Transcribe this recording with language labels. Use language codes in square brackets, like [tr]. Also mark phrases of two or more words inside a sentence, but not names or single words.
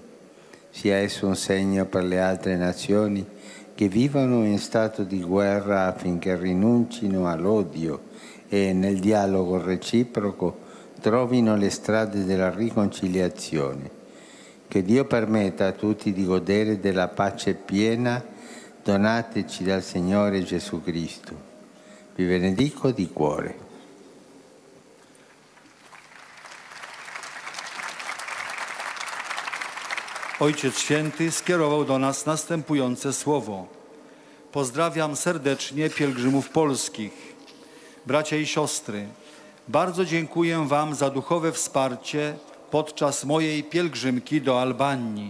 [it] Sia esso un segno per le altre nazioni che vivono in stato di guerra affinché rinuncino all'odio e nel dialogo reciproco trovino le strade della riconciliazione. Che Dio permetta a tutti di godere della pace piena donateci dal Signore Gesù Cristo. Vi benedico di cuore. [pl] Ojciec Święty skierował do nas następujące słowo. Pozdrawiam serdecznie pielgrzymów polskich. Bracia i siostry, bardzo dziękuję Wam za duchowe wsparcie podczas mojej pielgrzymki do Albanii.